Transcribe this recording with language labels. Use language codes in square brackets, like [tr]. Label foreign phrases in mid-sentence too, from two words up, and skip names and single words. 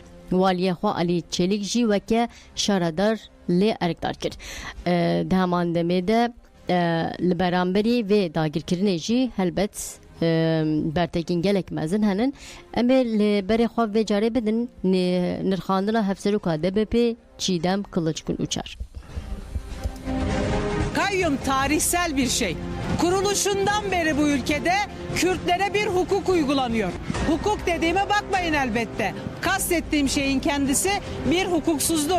[ku] Waliyê xwe Alî Çelik jî weke şaredar lê erkdar kir. Di heman demê de li beramberî vê dagirkirinê jî helbet bertekîn gelek mezin henin. Em ê li berê xwe vê carê bidin nirxandina hevseroka DBP Çiğdem Kılıçkın Uçar. [tr] Kayyum tarihsel bir şey. Kuruluşundan beri bu ülkede Kürtlere bir hukuk uygulanıyor. Hukuk dediğime bakmayın elbette. Kastettiğim şeyin kendisi bir hukuksuzluk.